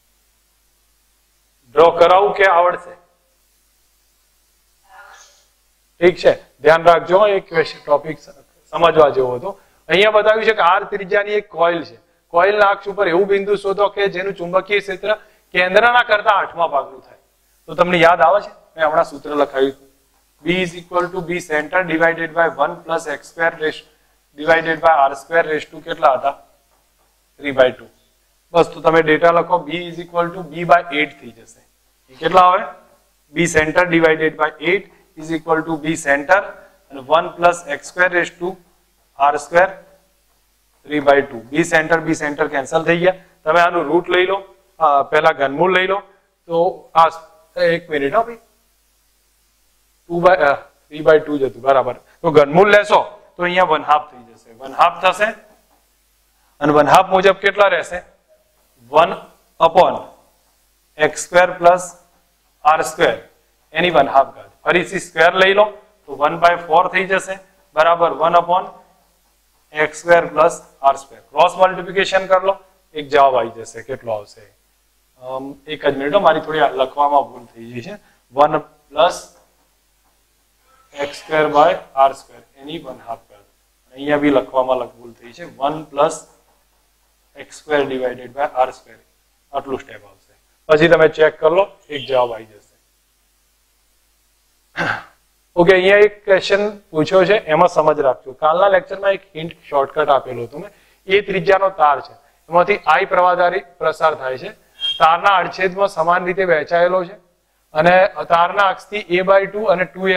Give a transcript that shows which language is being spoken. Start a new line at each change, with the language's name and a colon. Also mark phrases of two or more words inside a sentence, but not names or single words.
Gujarati: ડ્રો કરાવું કે આવડશે ઠીક છે ધ્યાન રાખજો એક ટોપિક સમજવા જેવો હતો અહીંયા બતાવ્યું છે કે આર ત્રિજ્યાની એક કોઇલ છે કોઇલના અક્ષ ઉપર એવું બિંદુ શોધો કે જેનું ચુંબકીય ક્ષેત્ર કેન્દ્રના કરતા 8મા ભાગનું થાય તો તમને યાદ આવે છે મેં હમણાં સૂત્ર લખાવ્યું હતું
English: B is equal to B center divided by 1 plus x square divided by r square raised to
Gujarati: કેટલા હતા 3/2 બસ તો તમે ડેટા લખો
English: B is equal to B by 8
Gujarati: થઈ જશે એ કેટલા આવે
English: B center divided by 8 is equal to B center and 1 plus x square raised to r square 3/2 B center
Gujarati: cancel થઈ ગયા તમે આનું રૂટ લઈ લો પહેલા ઘનમૂળ લઈ લો તો આ એક મિનિટ હો ભાઈ 3/2 જતું બરાબર તો ઘનમૂળ લેશો તો અહીંયા 1/2 થઈ જશે 1/2 થશે અને 1/2 મુજબ કેટલા રહેશે
English: 1/x square plus r square
Gujarati: એની 1/2 ઘાત ફરીથી સ્ક્વેર લઈ લો તો 1/4 થઈ જશે બરાબર
English: 1/x square plus r square cross multiplication
Gujarati: કરી લો એક જવાબ આવી જશે કેટલો આવશે એક જ મિનિટ મારી થોડી લખવામાં ભૂલ થઈ ગઈ છે 1 plus
English: x square by r square
Gujarati: એની 1/2 ઘાત અહીંયા બી લખવામાં ભૂલ થઈ છે
English: 1 plus x square divided by r square
Gujarati: આટલું સ્ટેપ આવશે પછી તમે ચેક કરી લો એક જવાબ આવી જશે ઓકે અહીંયા એક ક્વેશ્ચન પૂછ્યો છે એમાં સમજ રાખજો કાલના લેક્ચરમાં એક
English: hint shortcut
Gujarati: આપેલું હતું મેં એ ત્રિજ્યાનો તાર છે એમાંથી I પ્રવાહધારી પ્રસાર થાય છે તારના આડછેદમાં સમાન રીતે વહેંચાયેલો છે અને તારના અક્ષથી a/2 અને 2a